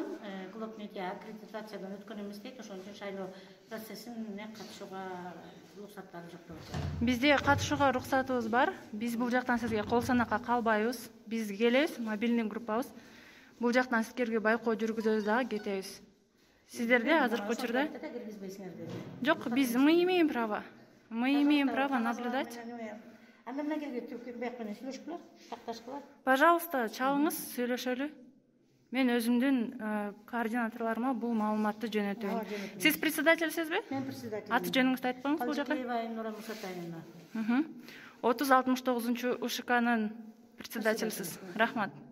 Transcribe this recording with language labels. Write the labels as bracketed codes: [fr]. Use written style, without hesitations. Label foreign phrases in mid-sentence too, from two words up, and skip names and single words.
[ky] Клоп медиа аккредитациядан өткөн эмес дейт. Ошон үчүн шайлоо процессине катышууга уруксаттары жок деп. Бизде катышууга уруксатыбыз бар. Биз бул жактан сизге кол санакка калбайбыз. Биз келебиз, мобильный группабыз. Бул жактан силерге байкоо жүргүзөбүз дагы кетебиз. Сиздерде азыркы учурда жок, [ru] мы имеем право. Мы имеем право наблюдать. [ky] Пожалуйста, чалыңыз, сүйлөшөлү. Мен өзүмдүн координаторлорума бул маалыматты жөнөтөйүн. Сиз председательсизби? Мен председатель. Аты жөнүңүздү айтпаңыз бул жака. 3069 УШКнын председательсиз. Рахмат.